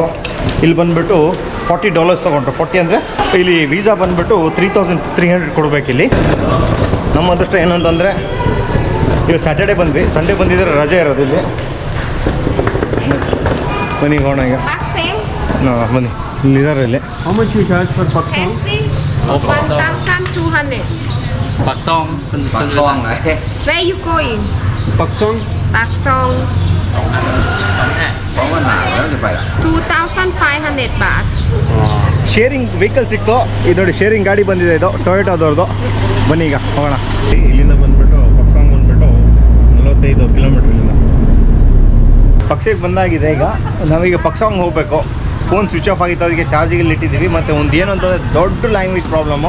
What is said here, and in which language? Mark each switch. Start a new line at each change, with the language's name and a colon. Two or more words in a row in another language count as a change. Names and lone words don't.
Kannada: ಇಲ್ಲಿ ಬಂದುಬಿಟ್ಟು $40 ತೊಗೊಂಡ್ರು. 40 ಅಂದರೆ ಇಲ್ಲಿ ವೀಸಾ ಬಂದುಬಿಟ್ಟು 3300 ಕೊಡಬೇಕಿಲ್ಲಿ. ನಮ್ಮ ಅದೃಷ್ಟ ಏನಂತಂದರೆ ಈಗ ಸ್ಯಾಟರ್ಡೇ ಬಂದ್ವಿ, ಸಂಡೇ ಬಂದಿದ್ರೆ ರಜೆ ಇರೋದು ಇಲ್ಲಿ. ಬನ್ನಿ ಹೋಗೋಣ ಈಗ. ಬನ್ನಿ, ಇಲ್ಲಿದ್ದಾರೆ ಇಲ್ಲಿ.
English: How much you charge for Pak Song? Taxi 1,200. Pak Song.
Vietnamese: Pak Song này.
English: Where you going? Pak Song. Pak Song
Vietnamese: Có cái nào nữa thì phải
English: 2,500 baht. sharing vehicle
Kannada: ಸಿಕ್ತು. ಇದು ನೋಡಿ, ಶೇರಿಂಗ್ ಗಾಡಿ ಬಂದಿದೆ, ಇದು ಟೊಯೋಟಾದವ್ರದ್ದು. ಬನ್ನಿ ಈಗ ಹೋಗೋಣ. ಇಲ್ಲಿಂದ ಬಂದುಬಿಟ್ಟು ಪಕ್ಸಾಂಗ್ ಬಂದುಬಿಟ್ಟು 45 ಕಿಲೋಮೀಟ್ರ್ ಇಲ್ಲಿಂದ. ಪಕ್ಷಕ್ಕೆ ಬಂದಾಗಿದೆ. ಈಗ ನಾವೀಗ ಪಕ್ಸಾಂಗ್ ಹೋಗಬೇಕು. ಫೋನ್
English: switch off
Kannada: ಆಗಿತ್ತು, ಅದಕ್ಕೆ ಚಾರ್ಜಿಗೆ ಇಟ್ಟಿದ್ದೀವಿ. ಮತ್ತು ಒಂದು ಏನು ಅಂತಂದರೆ ದೊಡ್ಡ
English: language problem.